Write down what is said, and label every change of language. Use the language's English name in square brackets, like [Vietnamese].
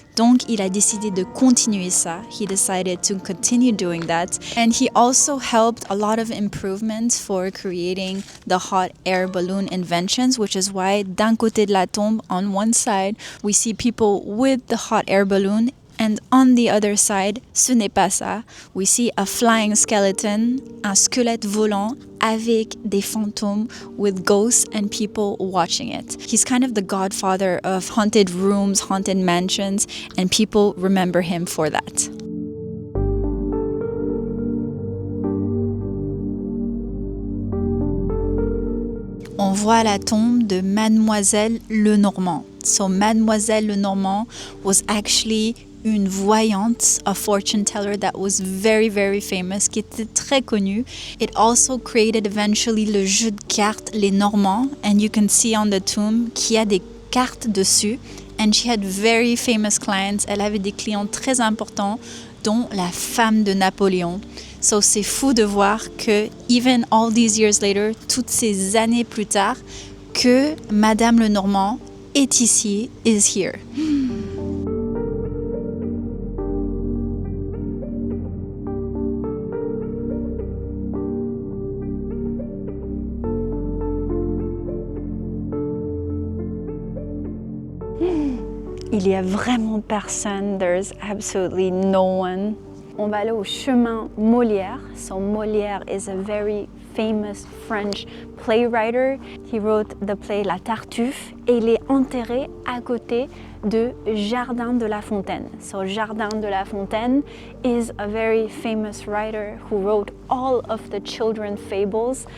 [French] Donc, il a décidé de continuer ça. [English] He decided to continue doing that. And he also helped a lot of improvements for creating the hot air balloon inventions, which is why, [French] d'un côté de la tombe, [English] on one side, we see people with the hot air balloon. And on the other side, [French] ce n'est pas ça. [English] We see a flying skeleton, [French] un squelette volant avec des fantômes [English] with ghosts and people watching it. He's kind of the godfather of haunted rooms, haunted mansions, and people remember him for that. [French] On voit la tombe de Mademoiselle Lenormand. [English] So Mademoiselle Lenormand was actually [French] une voyante, [English] a fortune teller that was very, very famous, [French] qui était très connue. [English] It also created eventually [French] le jeu de cartes, les Normands, [English] and you can see on the tomb [French] qu'il y a des cartes dessus. [English] And she had very famous clients. [French] Elle avait des clients très importants, dont la femme de Napoléon. So c'est fou de voir que, [English] even all these years later, [French] toutes ces années plus tard, que Madame Lenormand est ici, [English] is here. [French] Il y a vraiment personne. [English] There's absolutely no one. [French] On va aller au chemin Molière. [English] So Molière is a very famous French playwright. He wrote the play La Tartuffe [French] et il est enterré à côté de Jardin de la Fontaine. [English] So Jardin de la Fontaine is a very famous writer who wrote all of the children's fables.